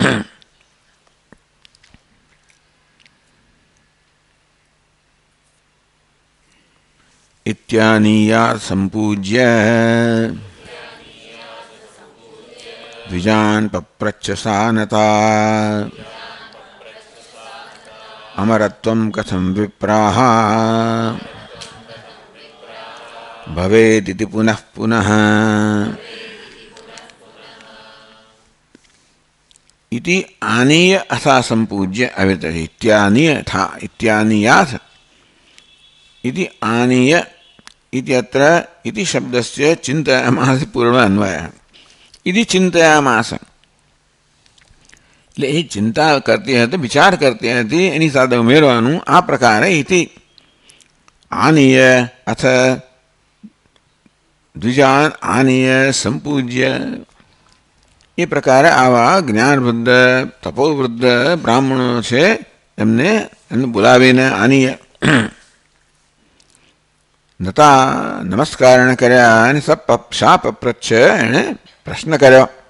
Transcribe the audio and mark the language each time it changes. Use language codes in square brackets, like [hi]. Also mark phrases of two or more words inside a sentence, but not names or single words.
[sa] ઇત્યાનીયા સંપૂજ્ય દ્વિજાન પપ્રચ્છ સાનતા અમરત્વમ કથમ વિપ્રાહ ભવેદિતિ પુનઃ પુનઃ. ઇતિ આનીય અથા સંપૂજ્ય. [gu] આવી રીતે [sa] ઇત્યાનીય થા ઇત્યાનીયાથ इति आनीय इति अत्र इति शब्दस्य चिन्तयामास पूर्व अन्वयः. इति चिन्तयामास [gu] એટલે એ ચિંતા કરતી હતી, વિચાર કરતી હતી, એની સાથે ઉમેરવાનું આ પ્રકારે. [sa] ઇતિ આનીય અથ દ્વિજાન આનીય સંપૂજ્ય. [gu] એ પ્રકારે આવા જ્ઞાનવૃદ્ધ, તપોવૃદ્ધ બ્રાહ્મણો છે એમને બોલાવીને આનીય નતા નમસ્કારણ કર્યા અને શાપ પૃચ્છ એણે પ્રશ્ન કર્યો.